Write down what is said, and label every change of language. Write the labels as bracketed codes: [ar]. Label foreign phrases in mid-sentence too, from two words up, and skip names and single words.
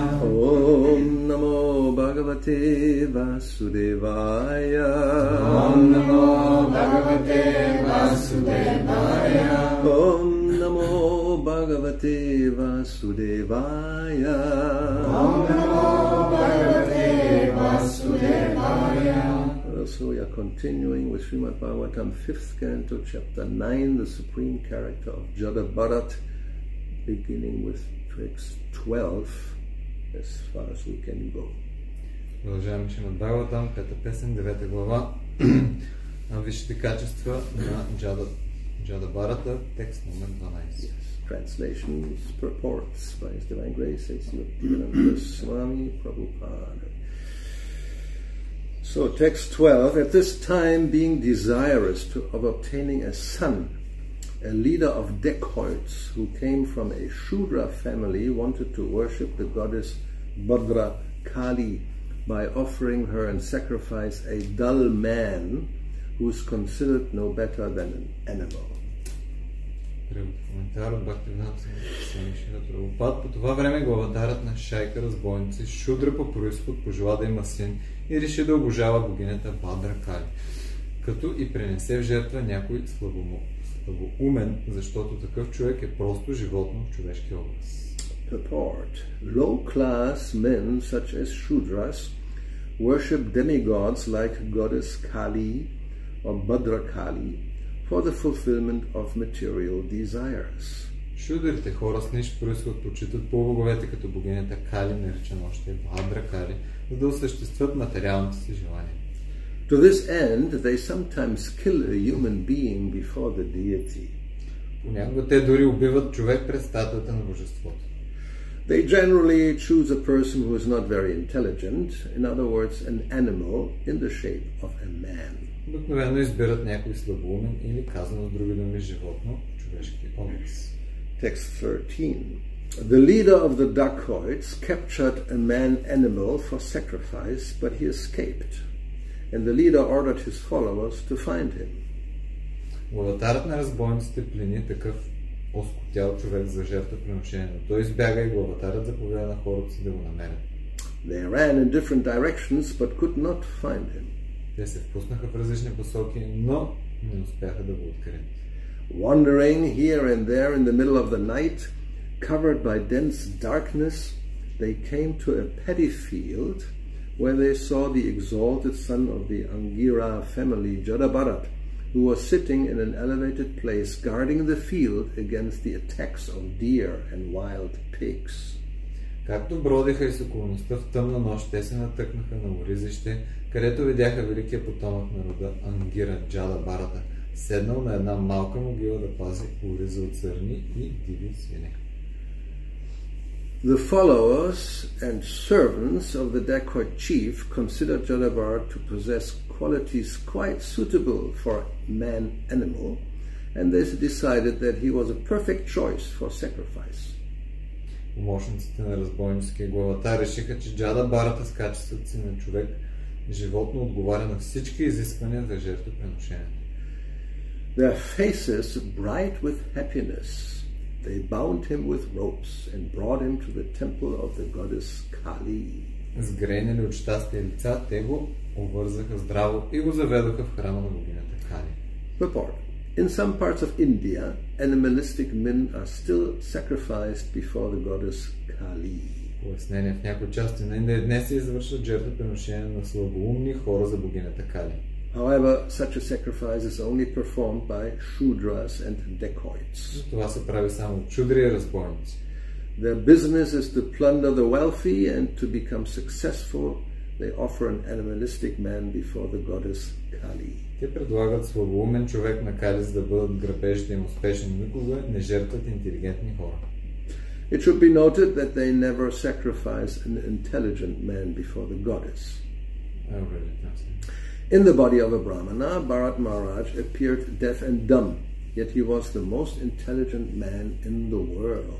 [sa] Om Namo Bhagavate Vasudevaya. Om Namo Bhagavate Vasudevaya. Om Namo Bhagavate Vasudevaya. Om Namo Bhagavate Vasudevaya. [en] So we are continuing with Srimad Bhagavatam, 5th canto, chapter 9, the supreme character of Jada, beginning with text 12, as far as we can go. [bg] Продължаваме Шримад Бхагаватам, 5-та песен, 9-та глава. Висшите качества на Jada Bharata, текст номер 12. [en] Yes. Translations, purports by His Divine Grace, A.C. Bhakti-yoga Swami Prabhupada. So, text 12, at this time being desirous of obtaining a son, a leader of dacoits who came from a Shudra family wanted to worship the goddess Bhadrakali by offering her in sacrifice a dull man who is considered no better than an animal. [bg] Коментар от Бхакти-yoga Прабхупад. По това време главадарът на шайка разбойници Шудра по произход пожела да има син и реши да обожава богинята Бхадrakali, като и принесе в жертва някой слабоумен, защото такъв човек е просто животно в човешки образ. [en] Purport. Low-class men such as Shudras worship demigods like goddess Kali or Bhadrakali for the fulfillment of material desires. [bg] Шудрите, хора с нисък произход, почитат полубоговете като богинята Кали, наричана още Бхадrakali, за да осъществят материалните си желания. [en] To this end, they sometimes kill a human being before the deity. [bg] Понякога те дори убиват човек пред статуята на божеството. [en] They generally choose a person who is not very intelligent, in other words, an animal in the shape of a man. [bg] Обикновено избират някой слабоумен или, казано с други думи, животно в човешки образ. [en] Text 13. The leader of the dacoits captured a man-animal for sacrifice, but he escaped, and the leader ordered his followers to find him. [bg] Главатарът на разбойниците плени такъв оскотял човек за жертвоприношение, но той избяга и главатарът заповяда на хората си да го намерят. [en] They ran in different directions, but could not find him. [bg] Те се впуснаха в различни посоки, но Не успяха да го открият. [en] Wandering here and there in the middle of the night, covered by dense darkness, they came to a paddy field where they saw the exalted son of the Angira family, Jada, who was sitting in an elevated place guarding the field against the attacks of deer and wild pigs. [bg] Както бродиха из околността в тъмна нощ, те се натъкнаха на оризище, където видяха великия потомък на рода Ангира, Джада Бхарата, седнал на една малка могила да пази ориза от сърни и диви свине. [en] The followers and servants of the dacoit chief considered Jadabar to possess qualities quite suitable for man-animal, and they decided that he was a perfect choice for sacrifice. [bg] Помощниците на разбойническия главата решиха, че Джада Бхарата с качеството си на човек животно отговаря на всички изисквания за жертвоприношението. [en] Their faces bright with happiness, they bound him with ropes and brought him to the temple of the goddess Kali. [bg] Сгрейнали от щастие лица, те го обвързаха здраво и го заведоха в храма на богинята Кали. [en] Report. In some parts of India, animalistic men are still sacrificed before the goddess Kali. [bg] Пояснение: в някои части на Индия днес се извършват жертвоприношения на слабоумни хора за богинята Кали. [en] However, such a sacrifice is only performed by Shudras and dacoits. [bg] Това се прави само от шудри и разбойници. [en] Their business is to plunder the wealthy, and to become successful, they offer an animalistic man before the goddess Kali. [bg] Те предлагат слабоумен човек на Кали, за да бъдат грабежите им успешни. Никога не жертват интелигентни хора. [en] It should be noted that they never sacrifice an intelligent man before the goddess. In the body of a Brahmana, Bharat Maharaj appeared deaf and dumb, yet he was the most intelligent man in the world.